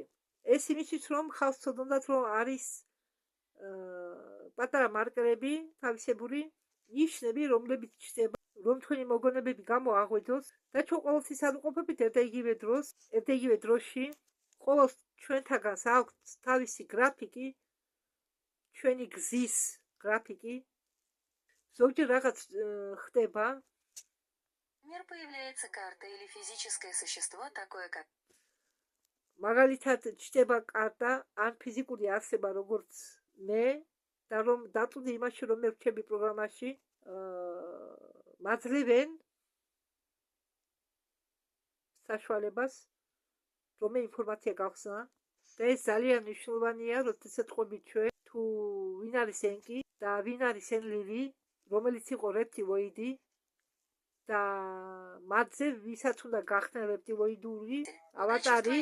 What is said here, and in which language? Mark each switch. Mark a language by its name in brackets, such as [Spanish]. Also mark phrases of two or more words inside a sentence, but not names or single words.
[Georgian] ეს იმისთვის, რომ ხალხს ცოდნოდათ, რომ არის პატარა მარკერები, თავისებური ნიშნები, რომლებიც ჩნდება, რომ თქვენი მოგონებები გამოაღვიძოს და ჩვენ ყოველთვის არ ვყოფებით ერთ და იგივე დროში. ყოველს ჩვენთაგანს აქვს თავისი გრაფიკი, ჩვენი გზის გრაფიკი. ზოგჯერ რაღაც ხდება. [Russian] Мир появляется карта или физическое существо, такое как... [Georgian] მაგალითად ჩნდება კარტა ან ფიზიკური არსება, როგორც მე და რომ დაწუნდი იმაში, რომ მე ვრჩები პროგრამაში, მაძლევენ საშუალებას, რომ მე ინფორმაცია გავხსნა და ეს ძალიან მნიშვნელოვანია, როდესაც ყვებით ჩვენ თუ ვინ არის ენკი და ვინ არის ენლილი, რომელიც იყო რეპტილოიდი და მათზე ვისაც უნდა გახდნენ რეპტილოიდური ავატარი.